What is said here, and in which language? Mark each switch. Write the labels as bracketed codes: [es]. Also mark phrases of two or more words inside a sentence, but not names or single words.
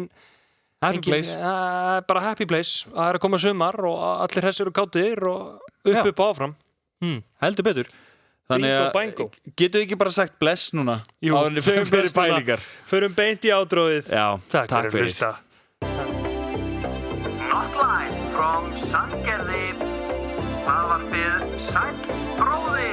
[en] Happy Place. [is] Bara [en] Happy Place. [is] Það er að koma sumar og allir hressir og kátir og upp áfram. Heldur betur. Þannig að getur ekki bara sagt bless núna? Jú, fyrir pælingar. Förum beint í ádróið. Já, takk fyrir. [en] Not live from Sandgerði. [is] Það var fyrir Sæll bróðir.